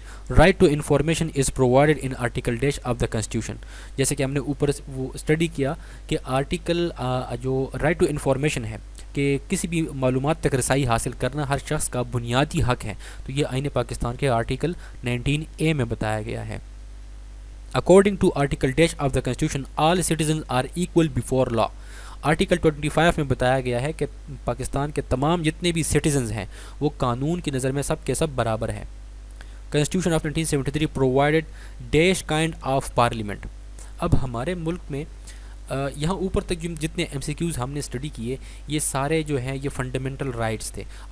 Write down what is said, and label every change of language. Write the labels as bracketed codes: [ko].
[en] Right to information is provided in article dash of the constitution. [ur] جیسے کہ ہم نے اوپر وہ اسٹڈی کیا کہ آرٹیکل جو رائٹ ٹو انفارمیشن ہے کہ کسی بھی معلومات تک رسائی حاصل کرنا ہر شخص کا بنیادی حق ہے, تو یہ آئین پاکستان کے آرٹیکل 19A میں بتایا گیا ہے. [en] According to Article Dash of the Constitution, all citizens are equal before law. [ur] Article 25 میں بتایا گیا ہے کہ پاکستان کے تمام جتنے بھی سٹیزنز ہیں وہ قانون کی نظر میں سب کے سب برابر ہیں. [en] Constitution of 1973 provided dash kind of parliament. [ur] اب ہمارے ملک میں یہاں اوپر تک جتنے MCQs ہم نے اسٹڈی کیے یہ سارے جو ہیں یہ فنڈامنٹل رائٹس تھے.